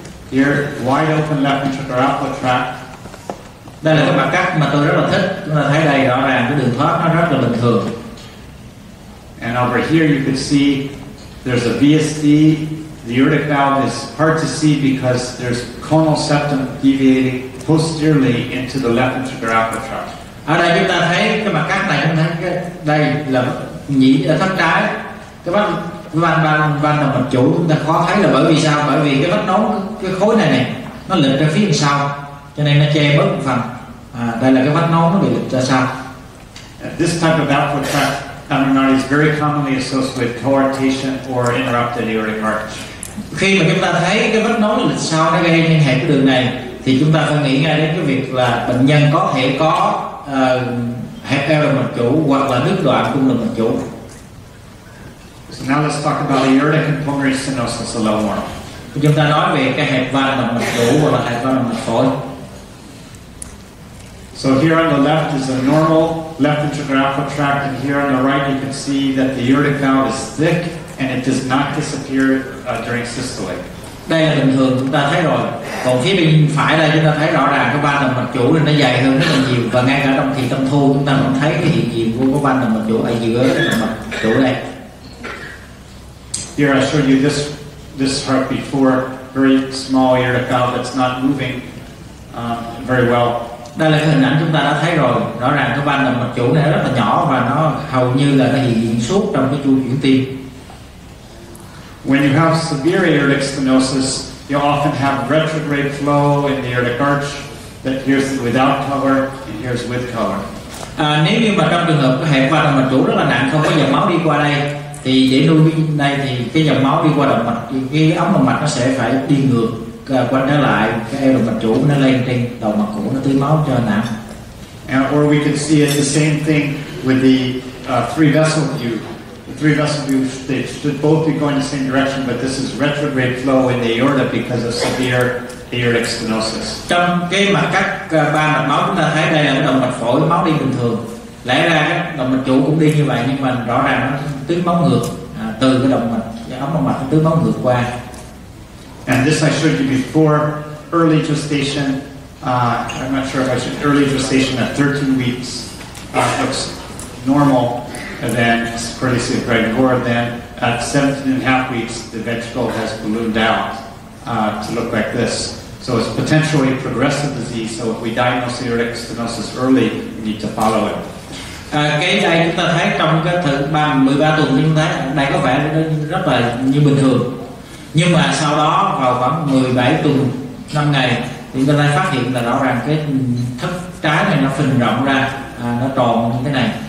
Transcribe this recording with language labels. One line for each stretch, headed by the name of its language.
English: Here, wide open left ventricular outflow tract.
Vietnamese: Đây là cái mặt cắt mà tôi rất là thích. Chúng ta thấy đây rõ ràng cái đường thoát nó rất là bình thường.
English: And over here you can see there's a VSD. The aortic valve is hard to see because there's conal septum deviating posteriorly into the left ventricular outflow tract.
Vietnamese: Ở đây chúng ta thấy cái mặt cắt này, chúng ta thấy đây là nhĩ thất trái. Cái vách van động mạch chủ chúng ta khó thấy là bởi vì sao? Bởi vì cái vách nón, cái khối này nó lệch ra phía sau, cho nên nó che bớt một phần. Đây là cái vách nón nó bị lệch ra sau.
English: This type of outflow tract abnormality is very commonly associated with coarctation or interrupted aortic arch.
Vietnamese: Khi mà chúng ta thấy cái vách nón lệch sau nó gây nên hẹp cái đường này, thì chúng ta phải nghĩ ngay đến cái việc là bệnh nhân có thể có hẹp eo động mạch chủ hoặc là đứt đoạn cung động mạch chủ.
English: So now let's talk about aortic and pulmonary stenosis a little more.
Vietnamese: Chúng ta nói về cái hẹp van động mạch chủ hoặc là hẹp van động mạch phổi.
English: So here on the left is a normal left ventricular outflow tract, and here on the right you can see that the aortic valve is thick and it does not disappear during systole.
Vietnamese: Đây là bình thường chúng ta thấy rồi. Còn phía bên phải đây chúng ta thấy rõ ràng cái van động mạch chủ này nó dày hơn rất là nhiều, và ngay cả trong thì tâm thu chúng ta vẫn thấy cái hiện diện của van động mạch chủ ở giữa động mạch chủ đây.
English: Here I showed you this heart before, very small aortic valve that's not moving very well.
Vietnamese: Đây là cái hình ảnh chúng ta đã thấy rồi. Rõ ràng cái van động mạch chủ này rất là nhỏ và nó hầu như là nó hiện diện suốt trong cái chu chuyển tim.
English: When you have severe aortic stenosis, you often have retrograde flow in the aortic arch that here's without color and here's with color.
Vietnamese: Nếu như mà trong trường hợp cái hẹp van động mạch chủ rất là nặng, không có dòng máu đi qua đây, thì để nuôi đây thì cái dòng máu đi qua động mạch, cái ống động mạch nó sẽ phải đi ngược quay trở lại, cái eo động mạch chủ nó lên trên đầu mạch cũ, nó tưới máu cho nặng.
English: Or we can see it the same thing with the three vessel view. The three vessel view, they should both be going the same direction, but this is retrograde flow in the aorta because of severe aortic stenosis.
Vietnamese: Trong cái mặt cắt ba mạch máu chúng ta thấy đây là cái động mạch phổi, máu đi bình thường. Lẽ ra cái động mạch chủ cũng đi như vậy, nhưng mà rõ ràng nó tưới máu ngược từ cái động mạch, cái ống động mạch nó tưới máu ngược qua.
English: And this I showed you before, early gestation. I'm not sure if I should early gestation at 13 weeks looks normal, and then early Greg, or then at 17.5 weeks the ventricle has ballooned out to look like this. So it's potentially progressive disease. So if we diagnose aortic stenosis early, we need to follow it.
Vietnamese: Cái đây chúng ta thấy trong cái thời 13 tuần chúng ta thấy đây có vẻ rất là như bình thường, nhưng mà sau đó vào khoảng 17 tuần 5 ngày thì chúng ta phát hiện là rõ ràng cái thất trái này nó phình rộng ra, nó tròn như thế này,